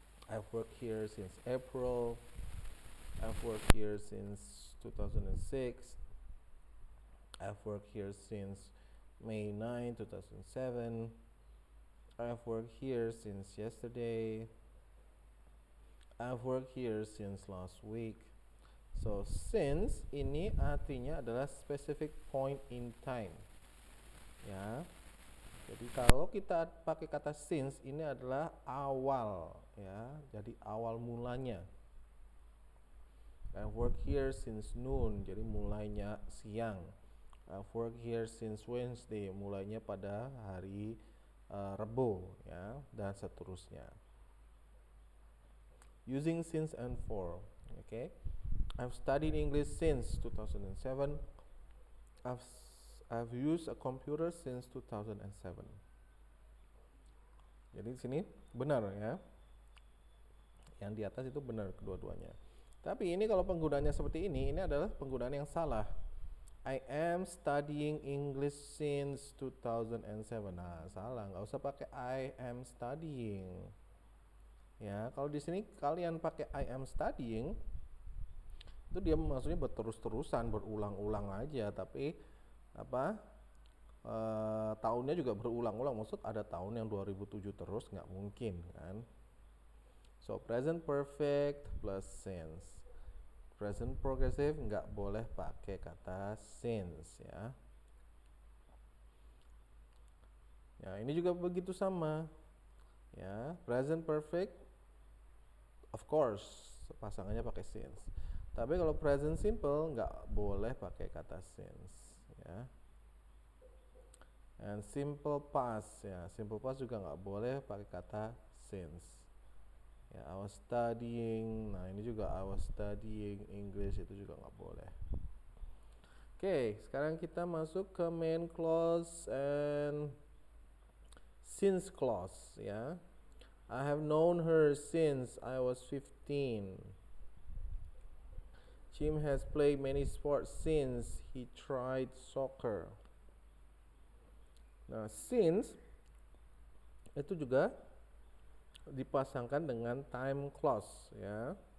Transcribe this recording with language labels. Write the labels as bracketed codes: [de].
[en] I've worked here since April. I've worked here since 2006. I've worked here since May 9, 2007. I've worked here since yesterday. I've worked here since last week. So since [id] ini artinya adalah [en] specific point in time. Ya. [id] Jadi kalau kita pakai kata since ini adalah awal ya. Jadi awal mulanya. [en] I've worked here since noon. [id] Jadi mulainya siang. [en] I've worked here since Wednesday. [id] Mulainya pada hari Rebo ya, dan seterusnya. [en] Using since and for. Okay. I've studied English since 2007. I've used a computer since 2007. [id] Jadi di sini benar ya. Yang di atas itu benar kedua-duanya. Tapi ini kalau penggunaannya seperti ini adalah penggunaan yang salah. [en] I am studying English since 2007. [id] Nah, salah, nggak usah pakai [en] I am studying. [id] Ya, kalau di sini kalian pakai [en] I am studying, [id] itu dia maksudnya berterus-terusan, berulang-ulang aja, tapi apa? Tahunnya juga berulang-ulang. Maksud ada tahun yang 2007 terus, nggak mungkin kan? [en] So present perfect plus since. Present progressive [id] nggak boleh pakai kata [en] since ya. [id] Ya, ini juga begitu sama. Ya, [en] present perfect of course [id] pasangannya pakai since. Tapi kalau present simple nggak boleh pakai kata since ya. [en] And simple past [id] ya, simple past juga nggak boleh pakai kata since. [en] Ya, I was studying. [id] Nah, ini juga [en] I was studying English, [id] itu juga nggak boleh. Oke, sekarang kita masuk ke [en] main clause and since clause [id] ya. [en] I have known her since I was 15. Jim has played many sports since he tried soccer. [id] Nah, since itu juga dipasangkan dengan time clause ya.